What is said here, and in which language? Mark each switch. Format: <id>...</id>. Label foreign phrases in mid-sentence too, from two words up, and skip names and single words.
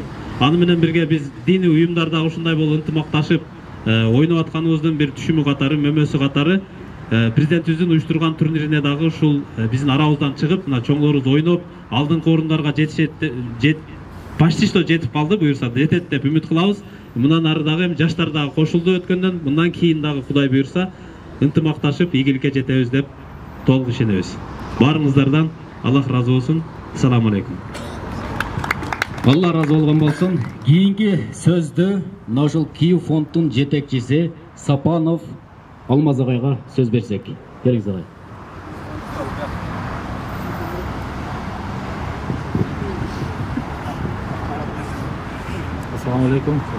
<ky>Аны менен бирге биз диний уюмдар дагы ушундай болуп ынтымакташып ойноп атканыбыздын бир түшүмү катары, мөмөсү катары президентибиздин уюштурган турнирине дагы ушул биздин арабыздан чыгып, мына чоңдорубуз ойноп, алдыңкы орундарга</ky> <ru>почти что</ru> <ky>жетип калды, буюрса жетет деп үмүт кылабыз. Мындан ары дагы эми жаштар дагы кошулду өткөндөн, мындан кийин дагы Кудай буюрса ынтымакташып ийгиликке жетебиз деп толук ишенебиз. Барыңыздардан Аллах разы болсун.</ky> <ar>السلام عليكم.</ar> <ky>Аллах разы олгун болсун. Kийинки сөздү мына ушул Киев фонддун жетекчиси Сапанов Алмаз агайга сөз берсек. Келиңиз агай.</ky> <ar>السلام عليكم.</ar>